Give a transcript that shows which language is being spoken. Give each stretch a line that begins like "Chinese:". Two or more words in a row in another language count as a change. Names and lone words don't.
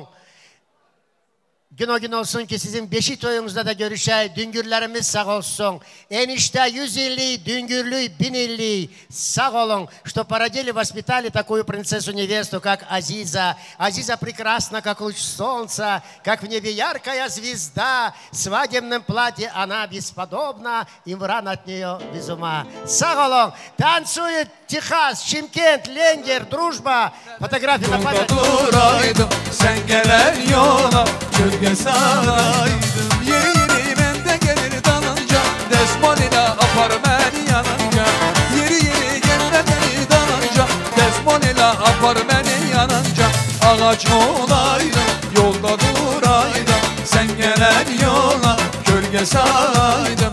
Turkish: Gün o gün olsun ki sizin beşik toyunuzda da görüşey. Düngürlerimiz sağ olsun. Enişte 100 illi, düngürlü 1000 illi. Sağ olun,
Russian: что породили, воспитали такую принцессу-невесту, как Азиза. Азиза прекрасна, как луч солнца, как в небе яркая звезда. В свадебном платье она бесподобна, Имран от нее без ума.
Turkish: Sağ olun.
Russian: Танцует Техас, Шымкент, Ленгер, дружба. Фотография на память.
Turkish: Duraydım, sen gelen yola gölge saraydım. Yeri yeri bende gelir dalınca, Desmonina apar beni yanınca. Yeri yeri gelir beni dalınca, Desmonina apar beni yanınca. Ağaç olaydım, yolda duraydım, sen gelen yola gölge saraydım.